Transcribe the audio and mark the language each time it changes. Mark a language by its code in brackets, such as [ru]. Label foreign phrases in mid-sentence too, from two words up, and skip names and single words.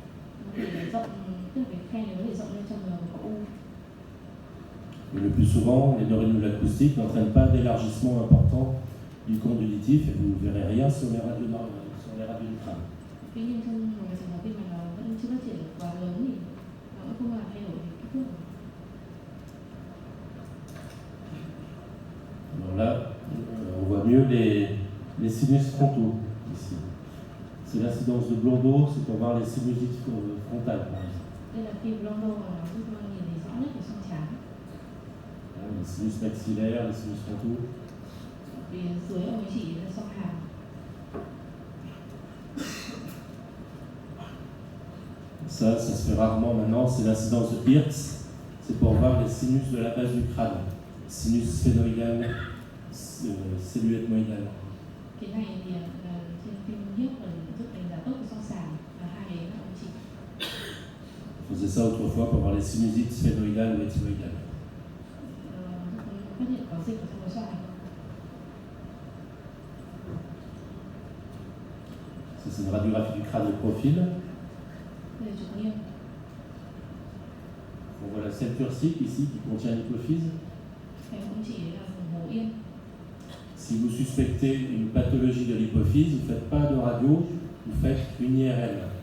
[fr] Mais le plus souvent, les neurinomes de l'acoustique n'entraînent pas d'élargissement important du conduit auditif et vous ne verrez rien sur les radios du crâne. [vi] Tuy nhiên trong một trường hợp mà nó vẫn chưa phát triển quá lớn thì nó cũng không làm thay đổi kích thước. [fr] Alors là, on voit mieux les sinus frontaux ici. C'est l'incidence de Blondeau, c'est pour voir les sinusites frontales par exemple. [vi] Đây là phim Blondeau mà nó giúp mình nhìn thấy rõ nhất cái xoang trán. [fr] Les sinus maxillaires, les sinus frontaux. [vi] Vì dưới ông ấy chỉ là xoang hàm. [fr] Ça se fait rarement maintenant, c'est l'incidence de Hertz, c'est pour voir les sinus de la base du crâne, sinus sphénoïdal, cellule ethmoïdale. [vi] Cái này thì trên phim Hiếp giúp đánh giá tốt cái xoang sàn và hai cái là ông chỉ. [fr] On faisait ça autrefois pour voir les sinusites sphénoïdales ou ethmoïdales. [vi] Phát hiện có dịch ở trong cái xoang này. [fr] Ça, c'est une radiographie du crâne de profil. On voit la selle turcique ici qui contient l'hypophyse. Si vous suspectez une pathologie de l'hypophyse, vous ne faites pas de radio, vous faites une IRM.